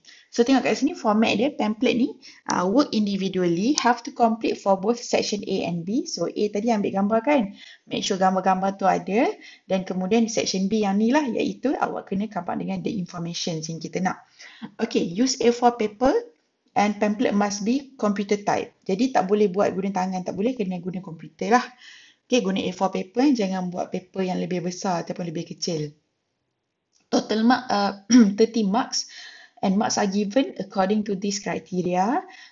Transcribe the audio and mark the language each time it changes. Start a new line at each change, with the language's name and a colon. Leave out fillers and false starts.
English: So
Malay: tengok kat sini format dia, pamphlet ni
English: work individually, have to complete for both section A and B.
Malay: So A tadi ambil gambar kan, make sure gambar-gambar tu ada. Dan kemudian di section B yang ni lah, iaitu awak kena gambar dengan the information yang kita nak.
English: Use A4 paper and pamphlet must be computer type.
Malay: Jadi tak boleh buat guna tangan, tak boleh, kena guna komputer lah. Guna A4 paper, jangan buat paper yang lebih besar ataupun lebih kecil.
English: Total mark 30 marks and marks are given according to this criteria.